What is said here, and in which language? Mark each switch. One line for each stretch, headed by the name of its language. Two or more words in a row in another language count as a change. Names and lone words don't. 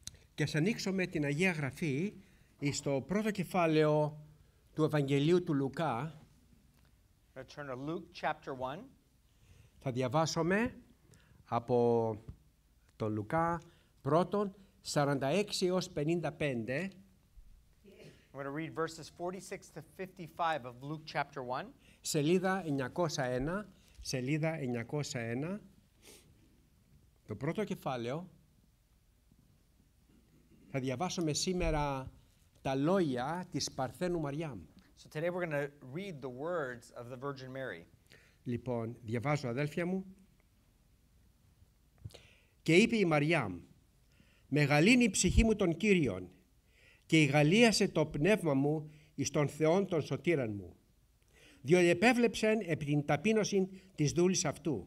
Greek: Και ας ανοίξουμε την Αγία Γραφή στο πρώτο κεφάλαιο του Ευαγγελίου του Λουκά.
English: Turn to Luke chapter 1.
Greek: Θα διαβάσουμε από τον Λουκά πρώτον 46 έως 55.
English: I'm going to read verses 46 to 55 of Luke chapter 1.
Greek: Σελίδα 901, σελίδα 901, το πρώτο κεφάλαιο. Θα διαβάσουμε σήμερα τα λόγια της Παρθένου Μαριάμ.
English: So today we're going to read the words of the Virgin Mary.
Greek: Λοιπόν, διαβάζω αδέλφια μου. Και είπε η Μαριάμ, «Μεγαλύνει η ψυχή μου τον Κύριον και ηγαλίασε το πνεύμα μου εις τον Θεόν των σωτήραν μου, διότι επέβλεψεν επί την ταπείνωση της δούλης αυτού.